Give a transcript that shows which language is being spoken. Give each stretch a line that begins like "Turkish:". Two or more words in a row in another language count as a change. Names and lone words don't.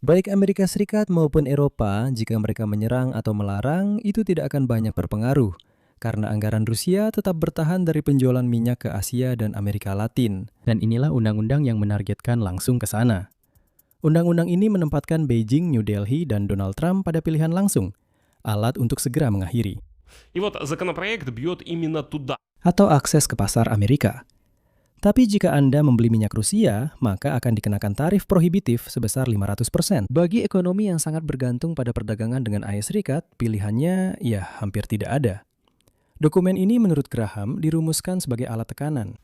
Indonesian: Baik Amerika Serikat maupun Eropa, jika mereka menyerang atau melarang, itu tidak akan banyak berpengaruh. Karena anggaran Rusia tetap bertahan dari penjualan minyak ke Asia dan Amerika Latin. Dan inilah undang-undang yang menargetkan langsung ke sana. Undang-undang ini menempatkan Beijing, New Delhi, dan Donald Trump pada pilihan langsung, alat untuk segera mengakhiri.
Russian: И вот законопроект бьет именно туда.
Indonesian: Atau akses ke pasar Amerika. Tapi jika Anda membeli minyak Rusia, maka akan dikenakan tarif prohibitif sebesar 500%. Bagi ekonomi yang sangat bergantung pada perdagangan dengan AS Serikat, pilihannya ya hampir tidak ada. Dokumen ini menurut Graham dirumuskan sebagai alat tekanan.